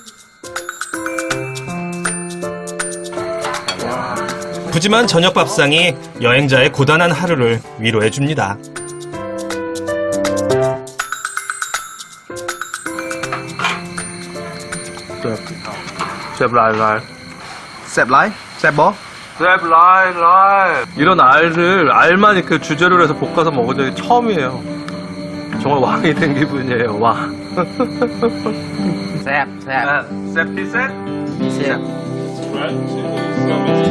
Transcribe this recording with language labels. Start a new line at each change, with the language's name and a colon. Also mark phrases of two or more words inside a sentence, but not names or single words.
Korean: 푸짐한 저녁 밥상이 여행자의 고단한 하루를 위로해줍니다.
Lao: ແຊບຫຼາຍ. ແຊບຫຼາຍ. ແຊບບໍ່. ແຊບຫຼາຍ.
Korean: 이런 알만 이렇게 주재료로 해서 볶아서 먹은 적이 처음이에요. 정말 왕이 된 기분이에요, 왕.
Lao: ແຊບ, ແຊບ. ແຊບພິເສດ? Sẹp.